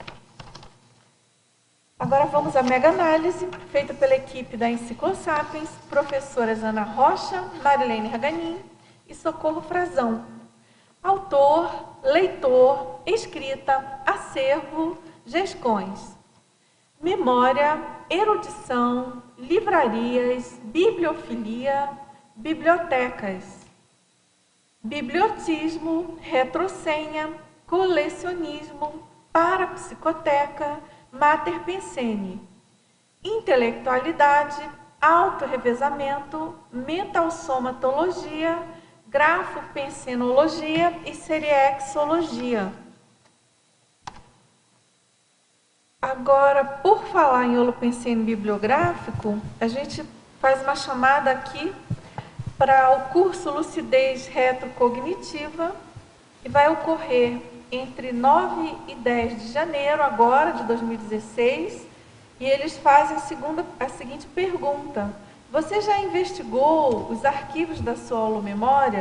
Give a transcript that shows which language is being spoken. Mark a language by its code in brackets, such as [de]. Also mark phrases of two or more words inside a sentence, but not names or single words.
[pt] Agora vamos à mega-análise, feita pela equipe da Enciclosapiens, professoras Ana Rocha, Marilene Raganin e Socorro Frazão. Autor, leitor, escrita, acervo, gescões. Memória, erudição, livrarias, bibliofilia, bibliotecas. Bibliotismo, retrosenha, colecionismo, parapsicoteca, mater pensene, intelectualidade, autorrevezamento, mentalsomatologia, grafopensenologia e seriexologia. Agora, por falar em holopensene bibliográfico, a gente faz uma chamada aqui para o curso Lucidez Retrocognitiva, que vai ocorrer entre 9 e 10 de janeiro, agora, de 2016, e eles fazem a seguinte pergunta: você já investigou os arquivos da sua holomemória?